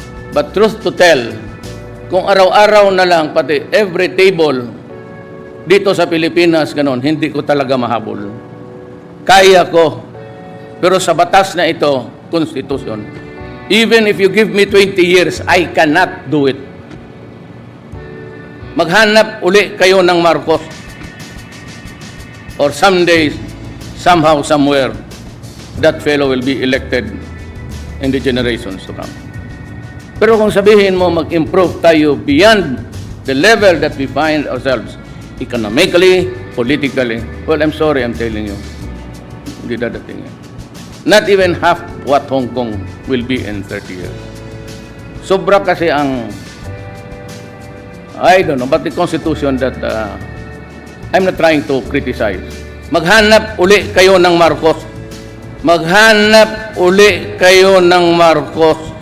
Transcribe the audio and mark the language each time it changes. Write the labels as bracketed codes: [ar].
[en] But truth to tell, [tl] kung araw-araw na lang, pati every table dito sa Pilipinas, ganon, hindi ko talaga mahabol. Kaya ko. Pero sa batas na ito, [en] Constitution, even if you give me 20 years, I cannot do it. [tl] Maghanap uli kayo ng Marcos. [en] Or someday, somehow, somewhere, that fellow will be elected in the generations to come. [tl] Pero kung sabihin mo mag-improve tayo [en] beyond the level that we find ourselves, economically, politically, well, I'm sorry, I'm telling you, [tl] hindi dadating yan. [en] Not even half what Hong Kong will be in 30 years. [tl] Sobra kasi ang, [en] I don't know, but the Constitution that I'm not trying to criticize. [tl] Maghanap uli kayo ng Marcos. Maghanap uli kayo ng Marcos.